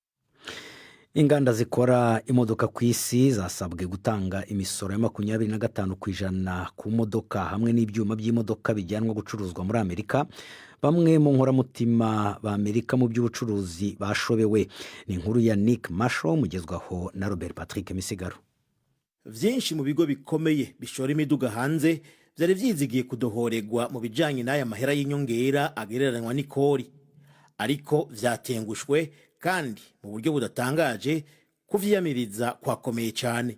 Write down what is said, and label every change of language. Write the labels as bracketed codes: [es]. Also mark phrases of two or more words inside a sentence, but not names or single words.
[rw] Inganda zikora imodoka ku isi zasabwe gutanga imisoro ya 25% ku modoka hamwe n'ibyuma by'imodoka bijyanwa gucuruzwa muri Amerika. Bamwe mu nkoramutima ba Amerika mu by'ubucuruzi bashobewe. Ni inkuru ya Nick Marshall mugezwaho na Robert Patrick Misigaro. [rn] Vyinshi mu bigo bikomeye bishora imiduga hanze byari vyizigiye kudohoregwa mu bijanye n'aya mahera y'inyongera agereranywa n'ikori, ariko vyatengushwe kandi mu buryo budatangaje kuvyiyamiriza kwakomeye cyane.